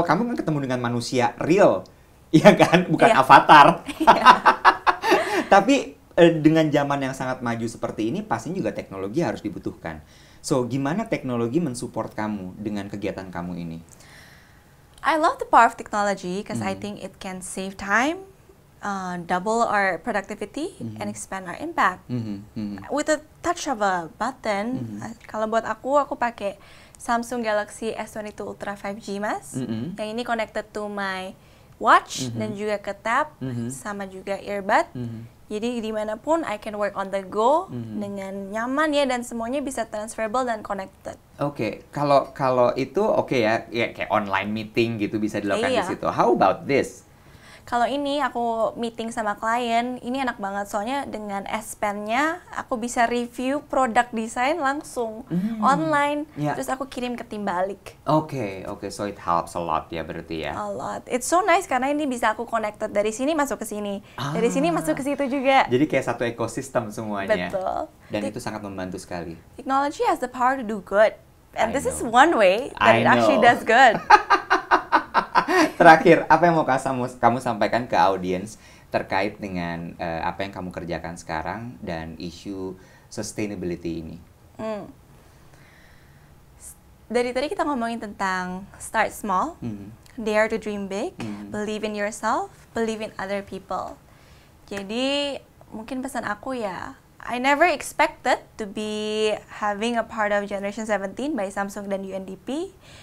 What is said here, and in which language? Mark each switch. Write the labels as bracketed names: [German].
[Indonesian] Kamu kan ketemu dengan manusia real. Iya kan? Bukan avatar. Tapi dengan zaman yang sangat maju seperti ini, pastinya juga teknologi harus dibutuhkan. So, gimana teknologi mensupport kamu dengan kegiatan kamu ini? [English] I love the power of technology because I think it can save time, double our productivity, and expand our impact. With a touch of a button, [Indonesian] kalau buat aku pakai Samsung Galaxy S22 Ultra 5G Mas, yang ini [English] connected to my watch [Indonesian] dan juga ke tab, sama juga earbud. Jadi dimanapun [English] I can work on the go [Indonesian] dengan nyaman ya, dan semuanya bisa transferable dan connected. Oke, kalau itu ya kayak online meeting gitu bisa dilakukan di situ. [English] How about this? [Indonesian] Kalau ini aku meeting sama klien, ini enak banget soalnya dengan S Pen-nya aku bisa review produk desain langsung online, terus aku kirim ke tim balik. [English] Oke, so it helps a lot [Indonesian] ya berarti ya. [English] A lot. It's so nice [Indonesian] karena ini bisa aku connected dari sini masuk ke sini, dari sini masuk ke situ juga. Jadi kayak satu ekosistem semuanya. Betul. Dan itu sangat membantu sekali. [English] Technology has the power to do good, and this is one way that it actually does good. [Indonesian] Terakhir, apa yang mau kamu sampaikan ke audiens terkait dengan apa yang kamu kerjakan sekarang dan isu sustainability ini? Dari tadi kita ngomongin tentang [English] start small, dare to dream big, believe in yourself, believe in other people. [Indonesian] Jadi mungkin pesan aku ya, [English] I never expected to be having a part of Generation 17 by Samsung dan UNDP.